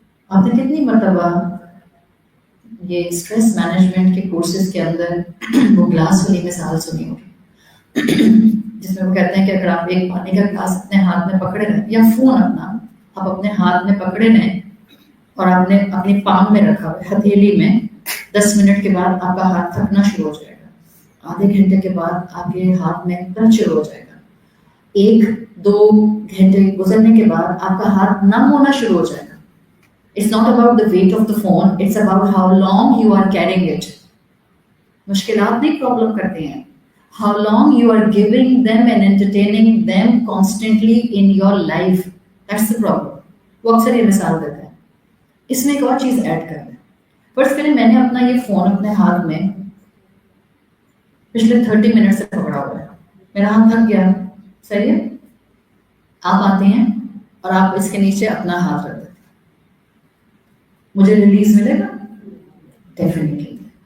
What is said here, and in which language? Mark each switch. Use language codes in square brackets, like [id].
[ur] آپ نے کتنی مرتبہ یہ اسٹریس مینجمنٹ کے کورسز کے اندر وہ گلاس والی مثال سنی ہوگی جس میں وہ کہتے ہیں کہ اگر آپ ایک پانی کا گلاس اپنے ہاتھ میں پکڑے رہیں, یا فون اپنا آپ اپنے ہاتھ میں پکڑے رہیں اور آپ نے اپنی پام میں رکھا ہوا ہتھیلی میں, 10 منٹ کے بعد آپ کا ہاتھ تھکنا شروع ہو جائے گا, آدھے گھنٹے کے بعد آپ کے ہاتھ میں درد شروع ہو جائے گا, 1-2 گھنٹے گزرنے کے بعد آپ کا ہاتھ نم ہونا شروع ہو جائے گا. [en] It's not about the weight of the phone, it's about how long you are carrying it. [ur] مشکلات نہیں پرابلم کرتے ہیں, [en] how long you are giving them and entertaining them constantly in your life. That's the problem. [ur] وہ اکثر یہ مثال دیتا ہے. اس میں ایک اور چیز ایڈ کر دیں. فرض کریں میں نے اپنا یہ فون اپنے ہاتھ میں پچھلے 30 منٹ سے پکڑا ہوا ہے, میرا ہاتھ تھک گیا, صحیح ہے. آپ آتے ہیں اور آپ اس کے نیچے اپنا ہاتھ رکھ دیتے, مجھے ریلیز ملے گا؟ ڈیفینیٹلی.